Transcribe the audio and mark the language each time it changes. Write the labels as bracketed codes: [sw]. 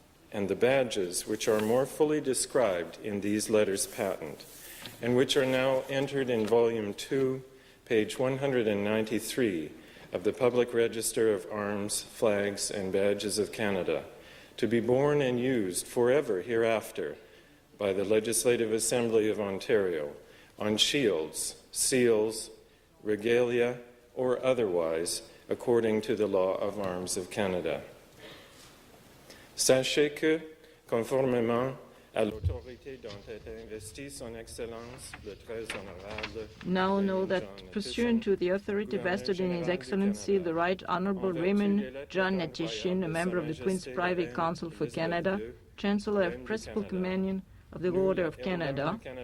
[en] and the badges which are more fully described in these letters patent, and which are now entered in Volume 2, page 193 of the Public Register of Arms, Flags, and Badges of Canada, to be borne and used forever hereafter by the Legislative Assembly of Ontario on shields, seals, regalia, or otherwise, according to the law of arms of Canada. [fr] Sachez que, conformément à l'autorité dont est investi son Excellence, le très honorable. [en] Now know that, pursuant to the authority vested in His Excellency the Right Honourable Ramon John Hnatyshyn, a member of the Queen's Privy Council for Canada, Chancellor of Principal Communion of the Order of Canada,